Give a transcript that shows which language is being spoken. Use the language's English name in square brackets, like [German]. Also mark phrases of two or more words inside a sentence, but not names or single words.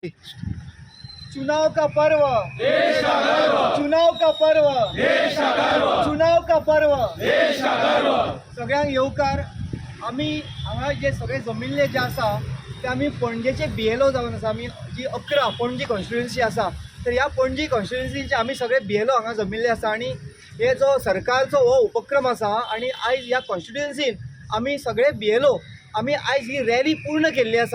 [Hindi] चुनाव का पर्व देश का गर्व, चुनाव का पर्व देश का गर्व, चुनाव का पर्व देश का गर्व. [Konkani] सगळ्यांक येवकार. आमी हांगा जे सगळे जमिल्ले जे आसा ते आमी पणजेचे BLO जावन आसा. आमी जी 11 पणजी कॉन्स्टिट्युएन्सी आसा तर ह्या पणजी कॉन्स्टिट्युएन्सीचे आमी सगळे BLO हांगा जमिल्ले आसा आणि हे जो सरकारचो हो उपक्रम आसा आणि आयज ह्या कॉन्स्टिट्युएन्सीन आमी सगळे BLO आमी आयज ही रॅली पूर्ण केल्ली आसा.